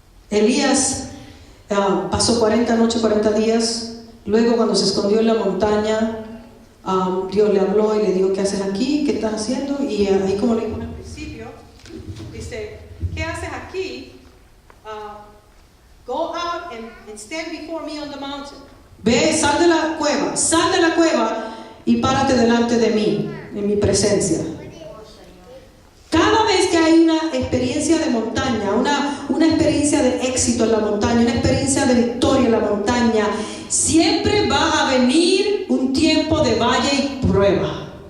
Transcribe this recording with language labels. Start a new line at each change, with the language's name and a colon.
Spanish: Elías pasó 40 noches, 40 días. Luego, cuando se escondió en la montaña, Dios le habló y le dijo: ¿qué haces aquí? ¿Qué estás haciendo? Y ahí, como le dijo al principio, dice: ¿qué haces aquí?
English: Go out and stand before me on the mountain.
Spanish: Ve, sal de la cueva y párate delante de mí, en mi presencia. Cada vez que hay una experiencia de montaña, una experiencia de éxito en la montaña, una experiencia de victoria en la montaña, siempre va a venir un tiempo de valle y prueba.